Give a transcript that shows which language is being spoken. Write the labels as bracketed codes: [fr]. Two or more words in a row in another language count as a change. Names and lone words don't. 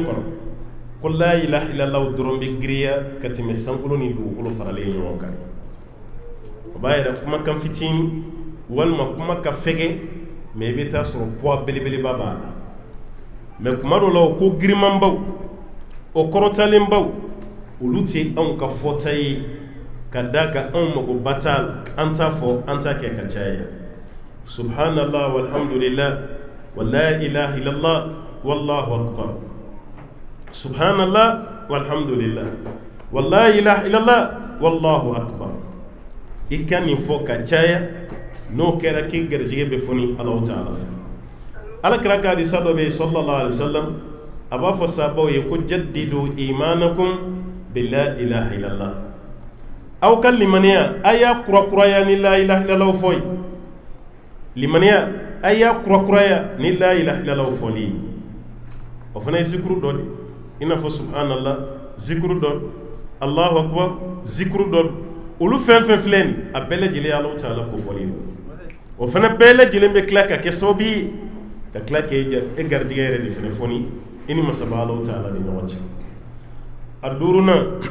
[bm] kɔnɔ ko [ar] لا إله إلا الله [bm] dɔrɔn bɛ giriya ka tɛmɛ sankolo ni dugukolo faralen ɲɔgɔn kan o b'a yɛrɛ kumakan fitinin walima kuma ka fɛgɛ mais i bɛ taa sɔrɔ poids belebeleba b'a la mais kuma dɔ la o ko girimanbaw o kɔrɔtalenbaw olu tɛ anw ka fɔta ye ka da ka anw magoba t'a la an t'a fɔ an t'a kɛ ka caya [ar] سبحان الله والحمد لله ولا إله إلا الله والله أكبر سبحان الله والحمد لله ولا إله إلا الله والله أكبر [bm] i ka nin fɔ ka caya n'o kɛra k'i garijɛgɛ bɛ foni [ar] الله تعالى [bm] alakira ka hadisa dɔ bɛ yen [ar] صلى الله عليه وسلم [bm] a b'a fɔ sahabaw ye ko jaddidu [ar] إيمانكم بلا إله إلا الله [bm] aw ka limaniya a y'a kurakuraya ni [ar] لا إله إلا الله [bm] fɔ limaniya a y'a kurakuraya ni [ar] لا إله إلا الله [bm] fɔli o fana ye zikuru dɔ de i n'a fɔ subhanallah zikuru dɔ [ar] الله أكبر [bm] zikuru dɔ olu fɛn fɛn filɛ nin a bɛɛ lajɛlen [ar] الله تعالى [bm] ko fɔli o fana bɛɛ lajɛlen bɛ tila ka kɛ sababu ye ka tila k'e garijɛgɛ yɛrɛ de fana fɔni i ni masaba [ar] الله تعالى [bm] ni ɲɔgɔn cɛ a duurunan